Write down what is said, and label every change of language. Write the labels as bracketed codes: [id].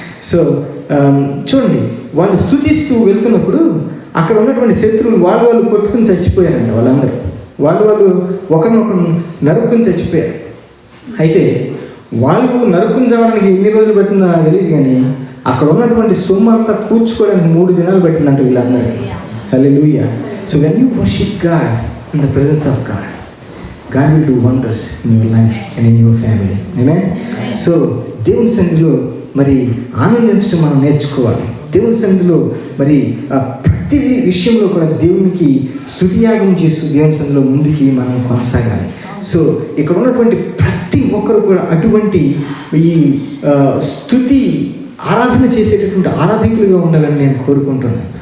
[te] So చూడండి, వాళ్ళు స్తుతిస్తూ వెళ్తున్నప్పుడు అక్కడ ఉన్నటువంటి శత్రువులు వాళ్ళు కొట్టుకుని చచ్చిపోయారండి. వాళ్ళందరూ వాళ్ళు ఒకరినొకరు నరుక్కుని చచ్చిపోయారు. అయితే వాళ్ళు నరుక్కుని చావడానికి ఎన్ని రోజులు పట్టిందో నాకు తెలియదు, కానీ అక్కడ ఉన్నటువంటి సొమ్ము అంతా కూర్చుకోవడానికి 3 దినాలు పట్టిందంట వీళ్ళందరికీ. హల్లెలూయా. [en] So when you worship God in the presence of God, God will do wonders in your life and in your family. Amen. So [te] దేవుని సన్నిధిలో మరి ఆనందించడం మనం నేర్చుకోవాలి. దేవుని సన్నిధిలో మరి ప్రతి విషయంలో కూడా దేవునికి స్తుతియాగం చేస్తూ దేవుని సన్నిధిలో ముందుకి మనం కొనసాగాలి. సో ఇక్కడ ఉన్నటువంటి ప్రతి ఒక్కరు కూడా అటువంటి ఈ స్తుతి ఆరాధన చేసేటటువంటి ఆరాధికులుగా ఉండాలని నేను కోరుకుంటున్నాను.